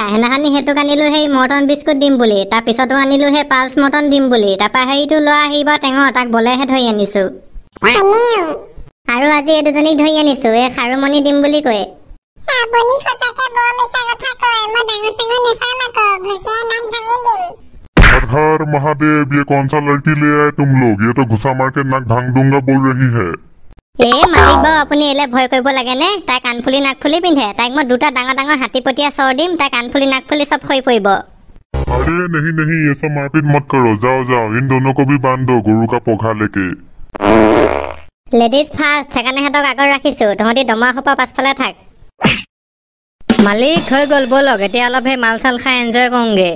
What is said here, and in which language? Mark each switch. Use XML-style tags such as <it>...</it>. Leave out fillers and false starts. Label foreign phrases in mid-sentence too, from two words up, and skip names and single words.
<as>সেনাখনি সেইটোক আনিলো সেই মৰ্টন বিস্কুট দিম বুলি, তাৰ পিছতো আনিলো সেই পালছ মৰ্টন দিম বুলি। তাৰপা সেইটো লোৱা আহিব টেঙৰ, তাক বলেহে ধৰি আনিছো। আৰু আজি এই দুজনীক ধৰি আনিছো, এই খাৰুমণি দিম বুলি কয়। আপুনি সঁচাকে বৰ মিছা কথা কয়। মই ডাঙৰ চাঙৰ নেচাম আকৌ, ঘুচিয়াই নাক ভাঙি দিম।</as> <hi>हर हर महादेव, ये कौन सा लड़की ले आए तुम लोग? ये तो घुसा मार के नाक भांग दूंगा बोल रही है।</hi> <as>মালিক বাৰু, আপুনি এলে ভয় কৰিব লাগে নে? তাই কাণফুলি নাকফুলি পিন্ধে। তাইক মই দুটা ডাঙৰ ডাঙৰ হাতীপতীয়া চৰ দিম, তাই কাণফুলি নাকফুলি চব হৈ পৰিব।</as> <hi>अरे नहीं नहीं, ये सब मारपीट मत करो। जाओ जाओ, इन दोनों को भी बांध दो गुरु का पोखा लेके।</hi> <en>ladies first,</en> <as>সেইকাৰণে সিহঁতক আগত ৰাখিছো। তহঁতি দমা সোপা পাছফালে থাক। মালিক হৈ গ'ল, ব'লক এতিয়া অলপ সেই মাল চাল খাই এনজয় কৰোঁগে।</as>